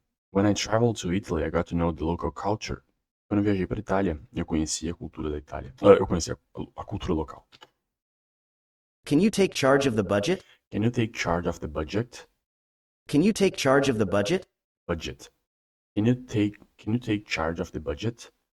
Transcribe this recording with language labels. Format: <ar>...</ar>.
<en>When I traveled to Italy, I got to know the local culture.</en> <pt>Quando eu viajei para Itália, eu conheci a cultura da Itália. Eu conheci a cultura local.</pt> <en>Can you take charge of the budget? Can you take charge of the budget? Can you take charge of the budget? Budget. Can you take charge of the budget?</en>